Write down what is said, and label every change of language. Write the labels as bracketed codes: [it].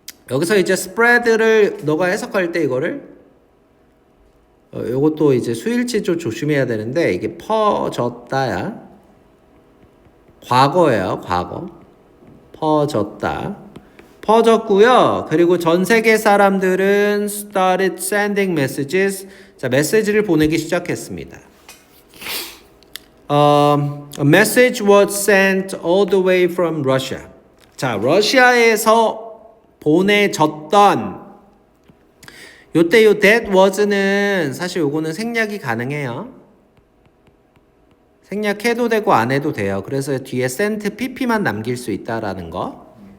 [ko] 여기서 이제 spread를 너가 해석할 때 이거를 요것도 이제 수일치 좀 조심해야 되는데 이게 퍼졌다야. 과거예요, 과거. 퍼졌다. 퍼졌고요. 그리고 전 세계 사람들은 started sending messages. 자, 메시지를 보내기 시작했습니다. [en] A message was sent all the way from Russia. [ko] 자, 러시아에서 보내졌던 요때 요 that was 는 사실 요거는 생략이 가능해요. 생략해도 되고 안 해도 돼요. 그래서 뒤에 sent pp만 남길 수 있다라는 거.